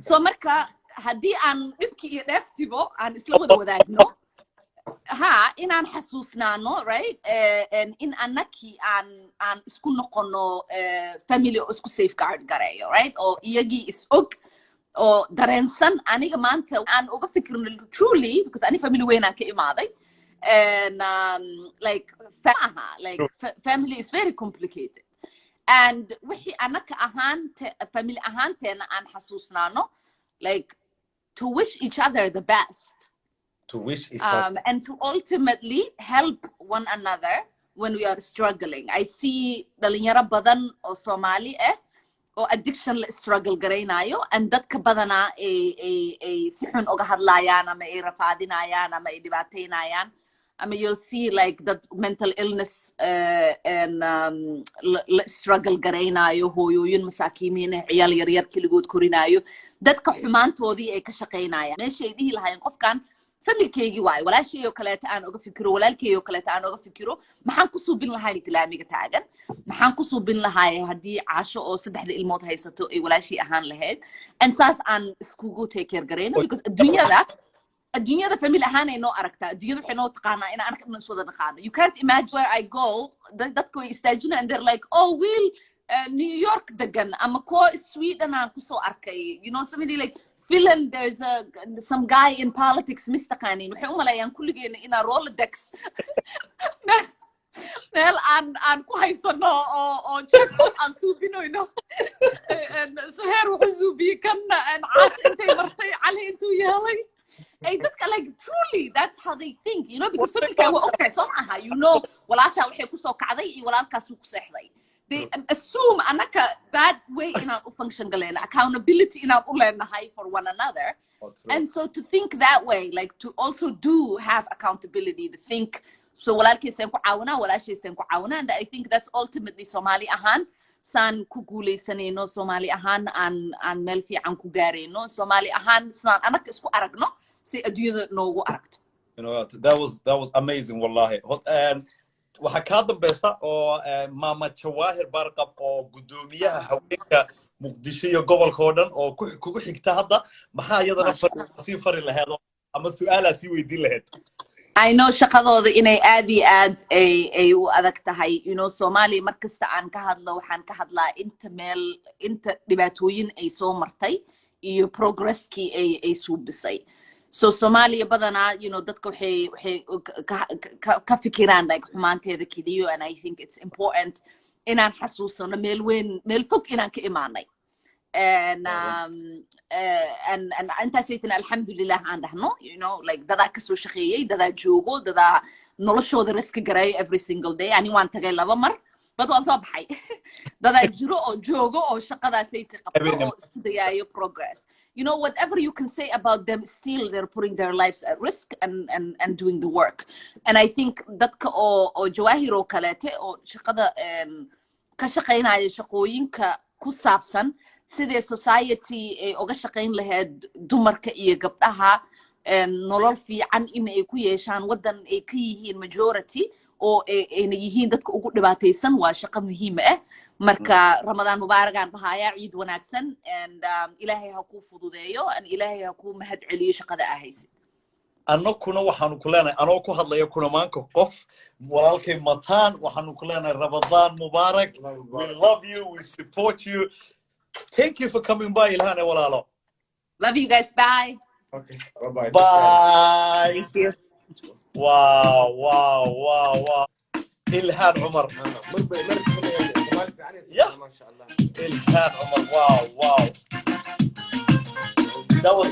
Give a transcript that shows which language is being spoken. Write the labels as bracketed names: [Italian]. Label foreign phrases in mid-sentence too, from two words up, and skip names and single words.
[Somali] So marka haddii aan dhibki iyo dheeftibo aan isla wada wadaagno, ha, inaan xasuusnaano, right? Eh, en, in annakii aan, aan isku noqono, eh, family oo isku safeguard gareeyo, right? Oo iyagii is og, oo dareensan. Aniga maanta aan uga fikirno truly, because ani family weyn aan ka imaaday. [English] And, um, like, fa-, aha, like, True. fa-, family is very complicated. [Somali] And wixii annaka ahaante-, family ahaanteena aan xasuusnaano, [English] like, to wish each other the best. To wish each Um, other. and to ultimately help one another when we are struggling. I see [Somali] dhalinyaro badan oo Soomaali ah oo addiction la struggle garaynayo, and dadka badanaa ay, ay, ay si xun uga hadlayaan ama ay rafaadinayaan ama ay dhibaataynayaan. [English] Ama you'll see, like, dad mental illness, uh, and, [Somali] um, la, la struggle garaynayo, hooyooyin masaakiimiin ah, ciyaal yaryar keligood korinayo. Dadka xumaantoodii ay ka shaqaynayaan. Meesha ay dhihi lahaayeen, "Qofkan familkeygii waaye, walaashay oo kaleeta aan uga fikiro, walaalkey oo kaleeta aan uga fikiro, maxaan ku suubin lahaay islaamiga taagan? Maxaan ku suubin lahaay haddii Caasho oo saddexda ilmood haysato ay walaashay ahaan lahayd?" And saas aan iskugu [English] take care [Somali] garayno, because adduunyada, adduunyada family ahaan ay noo aragtaa. Adduunyada waxay noo taqaanaa in aan iswada naqaano. [English] You can't imagine where I go, [Somali] da-, dadka way istaajinayaan, [English] they're like, [Somali] "Oh, wiil, uh, New York degan, ama koo Sweden aan ku soo arkay." [English] You know, somebody like, "Finland, there's a, some guy in politics, [Somali] mis taqaaniin." Waxay u maleeyaan kulligeena inaan Rolodex meel, meel aan, aan ku haysano oo, oo check up aan suubinoyno. [English] And so [Somali] heer wuxuu suubiyey kanna, and Caasho intay martay, Cali intuu yeelay. Ay dadka, [English] like, truly, that's how they think, you know, because What [Somali] familka waa [English] about [Somali] ogtahay, soo maaha? [English] You know, [Somali] walaashaa waxay ku soo kacday iyo walaalkaas wuu ku seexday. [English] They True. assume annaka that way [Somali] inaan u function galayna, [English] accountability [Somali] inaan u leenahay [English] for one another. Oh, true. And so to think that way, like, to also do have accountability, to think, [Somali] "So walaalkay saan ku caawinaa, walaashay saan ku caawinaa," [English] and I think that's ultimately [Somali] Soomaali ahaan saan ku guuleysanayno, Soomaali ahaan aan, aan meel fiican ku gaarayno, Soomaali ahaan saan annaka isku aragno, si adduunyada noogu aragto. [English] You know, that was, that was amazing, wallahi. [Somali] Hot, and Waxaa kaa dambeysa oo, eh, Maama Jawaahir Baarqab oo guddoomiyaha Ah. haweenka Muqdisho iyo gobolka oo dhan oo ku, kugu xigta hadda. Maxaa iyadana Masha fari-, Allah. sii fari laheed oo, ama su'aalaa sii weydiin laheed? [English] I know [Somali] shaqadooda inay aad iyo aad ay, ay u adag tahay. [English] You know, [Somali] Soomaaliya mar kasta aan ka hadlo, waxaan ka hadlaa inta meel, inta dhibaatooyin ay soo martay iyo progresskii ay, ay suubisay. So, Soomaaliya badanaa, [English] you know, [Somali] dadka waxay, waxay ka, ka, ka, ka fikiraan, like, xumaanteeda keliya, [English] and I think it's important [Somali] inaan xasuusano meel weyn, meel fog inaan ka imaanay. [English] And, Waaw. [Somali] um, eh, and, and intaasaytana alxamdulilah aan dhahno, [English] you know, like, [Somali] dadaa ka soo shaqeeyey, dadaa joogo, dadaa noloshooda risk gareeyo [English] every single day. [Somali] Ani waan tagay laba mar, but waan soo baxay. Dadaa jiro oo joogo oo shaqadaasayta qabto Habeenimo. oo isku dayaayo progress. [English] You know, whatever you can say about them, still they're putting their lives at risk and, and, and doing the work. [Somali] And I think dadka oo, oo Jawaahir oo kaleete oo shaqada, em, ka shaqeynaya shaqooyinka ku saabsan sidee society ay uga shaqeyn lahayd dumarka iyo gabdhaha, em, nolol fiican in ay ku yeeshaan waddan ay ka yihiin majority oo ay, ayna yihiin dadka ugu dhibaataysan, waa shaqo muhiim ah. Marka, Mm. Ramadaan Mubaarak aan dhahayaa, Ciid wanaagsan, and, um, Ilaahay ha kuu fududeeyo, and Ilaahay ha kuu mahad celiyo shaqada aa haysid. Annaguna waxaanu ku leenahay, anoo ku hadlaya kuna maanka qof, walaalkay Mataan, waxaanu ku leenahay Ramadaan Mubaarak. Ramadaan We Mubaarak. [English] love you, we support you. Thank you for coming by, Ilhane walaalo. Love you guys, bye. Okay, bye-bye. Bye. Thank you. Wow, wow, wow, wow. Ilhan Umar. [Somali] Ah, mar bay, mar kale, Soomaali fiican ay Yeah. tahay, [Arabic] ما شاء الله. [Somali] Ilhan Umar, wow, wow. [English] That was